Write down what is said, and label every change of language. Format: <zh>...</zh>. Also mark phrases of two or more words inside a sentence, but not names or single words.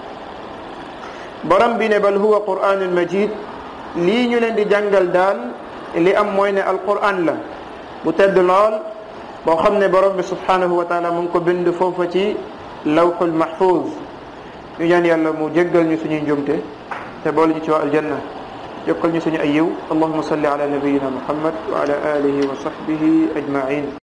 <wo>borom bi ne</wo> <ar>بل هو قرآن مجيد</ar> <wo>lii ñu leen di jàngal daal li am mooy ne alquran la bu tedd lool boo xam ne borom bi</wo> <ar>سبحانه وتعالى</ar> <wo>mu ngi ko bind foofa ci</wo> <ar>لوح محفوظ</ar> <wo>ñu ñaan yàlla mu jéggal ñu suñuy njumte te boole ñu ci waa aljanna yokkal ñu suñu ay yiw</wo> <ar>اللهم صل على نبينا محمد وعلى آله وصحبه أجمعين</ar>